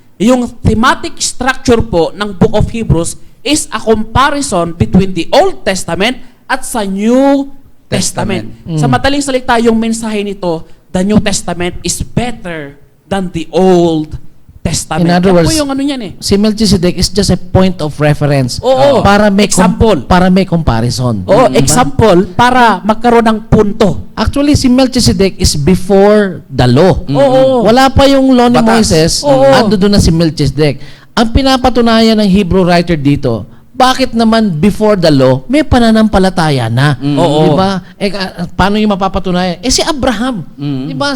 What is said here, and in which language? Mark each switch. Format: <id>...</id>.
<en>Yung thematic structure po ng Book of Hebrews is a comparison between the Old Testament at sa New Testament.</en> <tl>Sa madaling salita, yung mensahe nito,</tl> <en>the New Testament is better than the Old Testament. In other words,</en> <tl>yan po yung ano yan eh.</tl> <en>si Melchizedek is just a point of reference.</en> <tl>Oo. Para may</tl> <en>Example.</en> <tl>para may comparison. Oo, Diba? example, para magkaroon ng punto.</tl> <en>Actually, si Melchizedek is before the law.</en> <tl>Oo. Wala pa yung law ni Batas. Moises, Oo. ando doon na si Melchizedek. Ang pinapatunayan ng Hebrew writer dito, bakit naman</tl> <en>before the law,</en> <tl>may pananampalataya na? Oo. Diba? Paano yung mapapatunayan? Si Abraham. Diba?</tl>